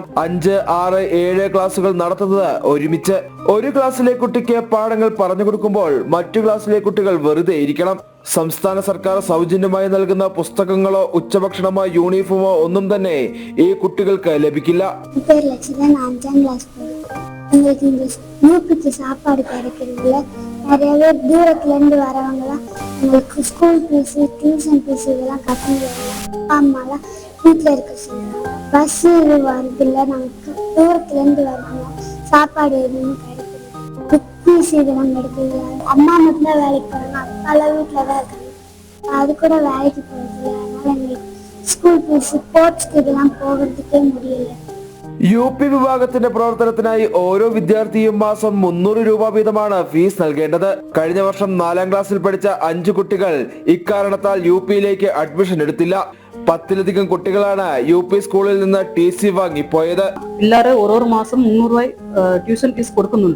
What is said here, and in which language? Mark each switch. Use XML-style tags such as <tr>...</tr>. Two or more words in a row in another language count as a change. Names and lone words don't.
<ml>5, 6, 7 ക്ലാസുകൾ നടത്തുന്നത് ഒരുമിച്ച്. ഒരു ക്ലാസ്സിലെ കുട്ടിക്ക് പാഠങ്ങൾ പറഞ്ഞു കൊടുക്കുമ്പോൾ മറ്റു ക്ലാസ്സിലെ കുട്ടികൾ വെറുതെ ഇരിക്കണം. സംസ്ഥാന സർക്കാർ സൗജന്യമായി നൽകുന്ന പുസ്തകങ്ങളോ ഉച്ചഭക്ഷണമോ യൂണിഫോമോ ഒന്നും തന്നെ ഈ കുട്ടികൾക്ക് ലഭിക്കില്ല.</ml> <ta>எங்களுக்கு இந்த யூபிக்கு சாப்பாடு கிடைக்கிறதுல நிறைய பேர் தூரத்துல இருந்து வரவங்களாம் எங்களுக்கு ஸ்கூல் ஃபீஸு டியூஷன் ஃபீஸ் இதெல்லாம் கட்டணும். அப்பா அம்மாலாம் வீட்டில் இருக்க சொல்லுவாங்க. பஸ் இது வருதில்ல, நமக்கு தூரத்துல இருந்து வருவாங்க. சாப்பாடு எதுவும் கிடைக்கல, புக் ஃபீஸ் இதெல்லாம் கிடைக்கல. அம்மா மட்டும்தான் வேலைக்கு போறாங்க, அப்பாலாம் வீட்டில் தான் இருக்காங்க. அது கூட வேலைக்கு போகிறதில்ல. அதனால எங்களுக்கு ஸ்கூல் ஃபீஸ் ஸ்போர்ட்ஸ்க்கு இதெல்லாம் போகிறதுக்கே முடியல.</ta> <ml>UP വിഭാഗത്തിന്റെ പ്രവർത്തനത്തിനായി ഓരോ വിദ്യാർത്ഥിയും മാസം 300 രൂപ വീതമാണ് ഫീസ് നൽകേണ്ടത്. കഴിഞ്ഞ വർഷം 4ാം ക്ലാസ്സിൽ പഠിച്ച 5 കുട്ടികൾ ഇക്കാരണത്താൽ UPയിലേക്ക് അഡ്മിഷൻ എടുത്തില്ല. 10ലധികം കുട്ടികളാണ് UP സ്കൂളിൽ നിന്ന് TC വാങ്ങിപ്പോയത്. പിള്ളേർ ഓരോ മാസം 300 രൂപ ട്യൂഷൻ ഫീസ് കൊടുക്കുന്നുണ്ട്.</ml>